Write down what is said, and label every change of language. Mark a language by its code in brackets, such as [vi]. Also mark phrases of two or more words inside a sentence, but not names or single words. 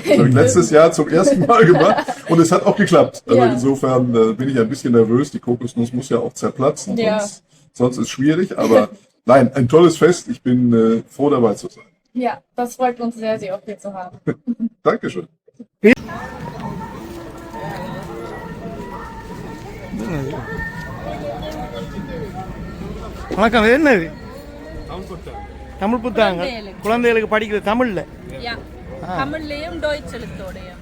[de] Das habe ich letztes Jahr zum ersten Mal gemacht und es hat auch geklappt. Also Ja. insofern bin ich ein bisschen nervös, die Kokosnuss muss ja auch zerplatzen, Ja. sonst ist es schwierig, aber nein, ein tolles Fest, ich bin froh dabei zu sein. Ja, das freut uns sehr, Sie auch hier zu haben. Dankeschön. [ta] வணக்கம் இது என்னது தமிழ் புத்தகங்கள் குழந்தைகளுக்கு. குழந்தைகளுக்கு படிக்கிற தமிழில் யா தமிழ்லையும் டோய்ச் எழுத்தோடையும்